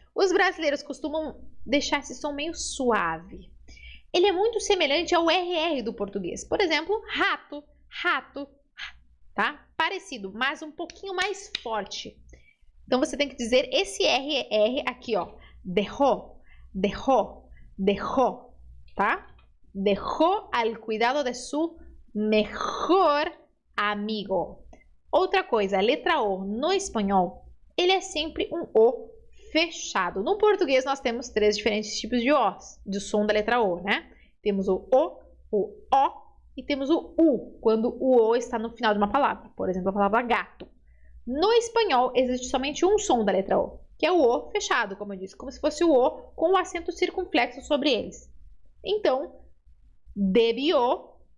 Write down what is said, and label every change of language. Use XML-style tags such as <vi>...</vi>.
<pt>Os brasileiros costumam deixar esse som meio suave. Ele é muito semelhante ao RR do português. Por exemplo, rato, rato, tá? Parecido, mas um pouquinho mais forte. Então, você tem que dizer esse RR aqui, ó.</pt> <es>Dejó, dejó, dejó, tá? Dejó al cuidado de su mejor amigo.</es> <pt>Outra coisa, a letra O no espanhol, ele é sempre um O fechado. No português, nós temos 3 diferentes tipos de Os, de som da letra O, né? Temos o O e temos o U, quando o O está no final de uma palavra. Por exemplo, a palavra gato. No espanhol, existe somente um som da letra O, que é o O fechado, como eu disse, como se fosse o O com o acento circunflexo sobre eles. Então, debió</pt>